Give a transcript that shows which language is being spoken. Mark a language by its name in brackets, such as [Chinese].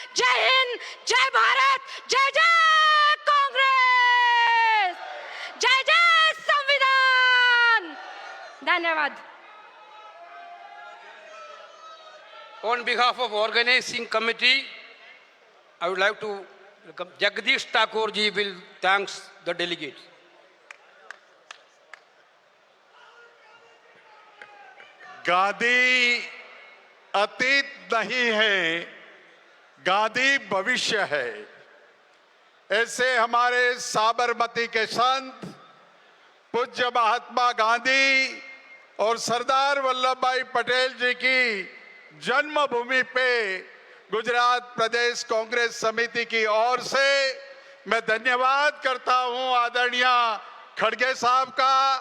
[Hindi] जय हिंद, जय भारत, जय जय कांग्रेस, जय जय संविधान। धन्यवाद। [English] On behalf of organizing committee, I would like to welcome Jagdish Thakur ji will thanks the delegates. [Hindi] Gandhi अतीत नहीं है, गांधी भविष्य है। ऐसे हमारे साबरमती के संत पूज्य महात्मा गांधी और सरदार वल्लभ भाई पटेल जी की जन्मभूमि पे गुजरात प्रदेश कांग्रेस समिति की ओर से मैं धन्यवाद करता हूं आदरणीय खड़गे साहब का।